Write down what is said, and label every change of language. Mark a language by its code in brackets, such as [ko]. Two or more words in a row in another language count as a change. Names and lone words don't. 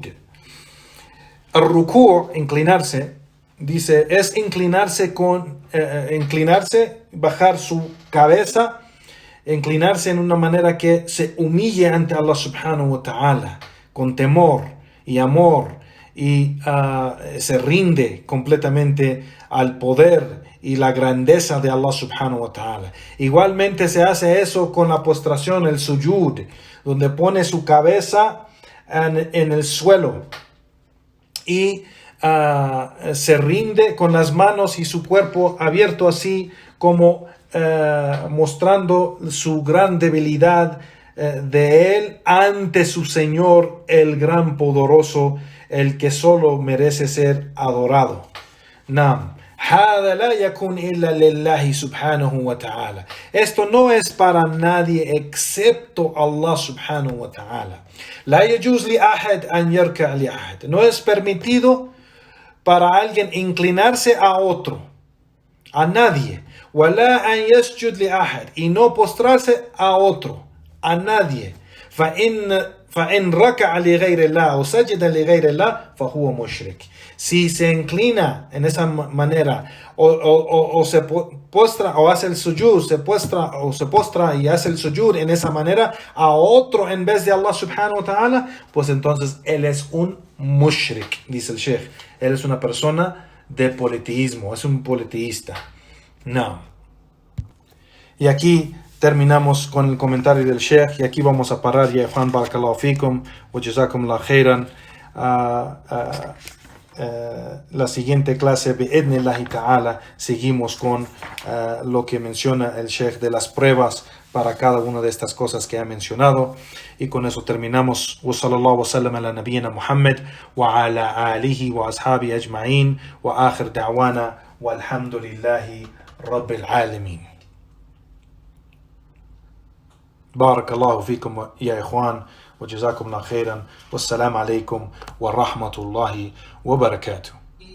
[es] El ruku', inclinarse, dice, es inclinarse, bajar su cabeza, inclinarse en una manera que se humille ante Allah [ar] سبحانه وتعالى, [es] con temor y amor, y se rinde completamente al poder y la grandeza de Allah [ar] سبحانه وتعالى. [es] Igualmente se hace eso con la postración, el sujud, donde pone su cabeza en el suelo y se rinde con las manos y su cuerpo abierto, así como mostrando su gran debilidad de él ante su Señor, el gran poderoso, el que solo merece ser adorado. Nam. [ar] هذا لا يكون إلا لله سبحانه وتعالى. [es] Esto no es para nadie excepto Allah [ar] سبحانه وتعالى. لا يجوز لأحد أن يركع لأحد. [es] No es permitido para alguien inclinarse a otro, a nadie. [ar] ولا أن يسجد لأحد. [es] Y no postrarse a otro, a nadie. [ar] فإن ركع لغير الله o سجد لغير الله فهو مشرك. [es] Si se inclina en esa manera o se postra o hace el sujud, se postra y hace el sujud en esa manera a otro en vez de Allah [ar] سبحانه وتعالى, [es] pues entonces él es un mushrik, dice el Sheikh. Él es una persona de politeísmo, es un politeísta. No. Y aquí terminamos con el comentario del Sheikh y aquí vamos a parar. Ya Juan, [ar] بارك الله فيكم وجزاكم الله خيرا. [es] La siguiente clase, [ar] بإذن الله تعالى, [es] seguimos con lo que menciona el Sheikh de las pruebas para cada una de estas cosas que ha mencionado. Y con eso terminamos. [ar] وصلى الله وسلم على نبينا محمد وعلى آله وأصحابه أجمعين وآخر دعوانا والحمد لله رب العالمين. بارك الله فيكم يا إخوان وجزاكم الله خيرا والسلام عليكم ورحمة الله وبركاته.